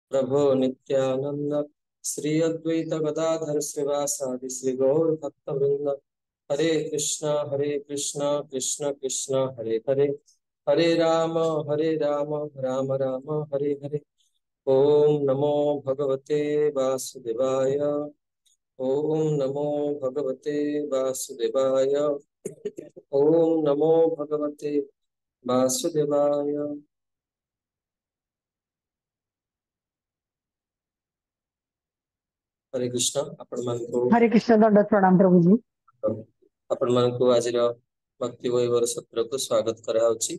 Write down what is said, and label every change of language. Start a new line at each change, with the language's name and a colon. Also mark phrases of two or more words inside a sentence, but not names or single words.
Sanskrit: प्रभो नित्यानंद श्री अद्वैत गदाधर श्रीवासादि श्री गौर भक्त वृंद। हरे कृष्णा कृष्ण कृष्ण हरे हरे, हरे राम राम राम हरे हरे। ओम नमो भगवते वासुदेवाय, ओम नमो भगवते वासुदेवाय, ओम नमो भगवते वासुदेवाय।
Odia: हरे कृष्ण। ଆପଣ ମାନକ
Hindi: हरे कृष्ण दंडवत प्रणाम प्रभु जी।
Odia: ଆପଣ ମାନକ ଆଜ ଭକ୍ତି ବୈଭବ ସତ୍ର କୋ ସ୍ୱାଗତ କରାଉଛି।